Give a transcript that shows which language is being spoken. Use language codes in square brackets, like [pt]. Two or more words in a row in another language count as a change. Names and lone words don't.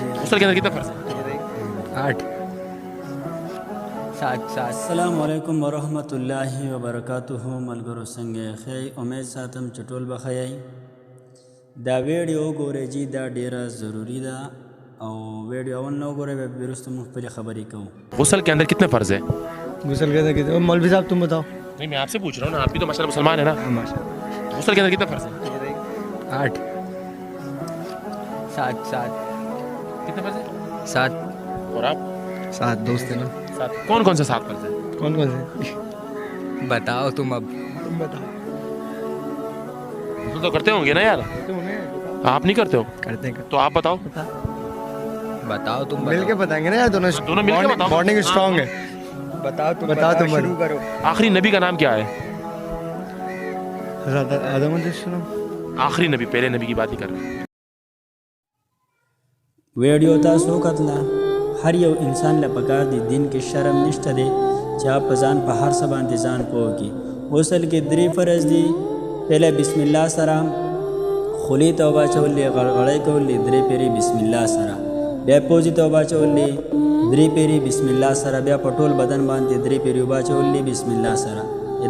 [ur] غسل کے اندر کتنے فرض ہیں؟ 8 7 [ar] السلام علیکم ورحمۃ اللہ وبرکاتہ [ps] ملګرو څنګه ښه امید ساتم چې ټول به ښه یئ دا ویډیو ګورئ جی دا ډیره ضروری ده او ویډیو اول نه وګورئ بیا وروسته موږ خپلې خبرې کوو [ur] غسل کے اندر کتنے فرض ہیں؟ غسل کے اندر کتنے مولوی صاحب تم بتاؤ نہیں میں آپ سے پوچھ رہا ہوں نا، آپ بھی تو ماشاء اللہ مسلمان ہیں نا، غسل کے اندر کتنے فرض ہیں؟ 8 7 کتنے فرض ہیں؟ 7 اور آپ 7 دوست ہیں نا، سات کون کون سے 7 فرض ہیں؟ کون سے بتاؤ تم اب تم بتاؤ غسل تو کرتے ہوں گے نا یار، آپ نہیں کرتے ہو کرتے ہیں تو آپ بتاؤ، بتاؤ تم مل کے بتائیں گے نا یار، دونوں مل کے بتاؤ، بانڈنگ اسٹرانگ ہے، بتاؤ تم شروع کرو۔ آخری نبی کا نام کیا ہے؟ حضرت آدم علیہ السلام۔ آخری نبی، پہلے نبی کی بات نہیں کر رہے۔ [ps] ویډیو تاسو وکتله هر یو انسان له پکار دی دین کې شرم نشته دی چې آپ په ځان په هر څه باندې ځان پوه کړي. غسل کې 3 فرض دي، پہلے [ar] بسم الله [ps] سره خولې ته اوبه اچول دي، غړغړی کول دي 3 پیرې [ar] بسم الله [ps] سره، بیا پوزې ته اوبه اچول دي 3 پیرې [ar] بسم الله [ps] سره، بیا په ټول بدن باندې 3 پیرې اوبه اچول دي [ar] بسم الله [ps] سره.